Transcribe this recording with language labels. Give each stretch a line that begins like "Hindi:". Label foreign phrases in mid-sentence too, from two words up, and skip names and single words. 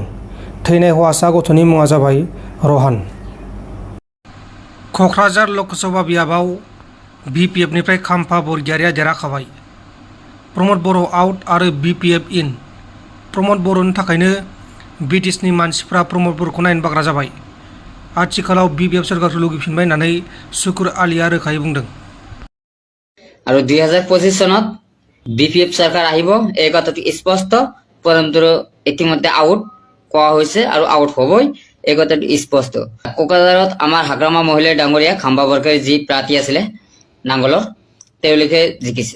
Bodo: थैनाय हौवासा गथ'नि मुङा जाबाय रहान। क'क्राझार लकसभा बियाबाव BPFनिफ्राय खाम्फा बरगयारिया देरहाखाबाय। प्रमद बर' आउट आरो BPF इन। प्रमद बर'नि थाखायनो ब्रिटिशनि मानसिफ्रा प्रमद बर'खौ नायनो बाग्रा जाबाय। आथिखालाव BPF सोरखारखौ लुगैफिनबाय होननानै शुकुर आलीया रोखायै बुंदों।
Assamese: আৰু 2025 চনত BPF চৰকাৰ আহিব এই কথাটো স্পষ্ট। প্ৰমদ বড়ো ইতিমধ্যে আউট কোৱা হৈছে আৰু আউট হ'বই, এই কথাটো স্পষ্ট। কোকৰাঝাৰত আমাৰ হাগ্ৰামা মহিলা ডাঙৰীয়া খাম্বা বৰকাৰী যি প্ৰাৰ্থী আছিলে নাংগলৰ, তেওঁলোকে জিকিছে।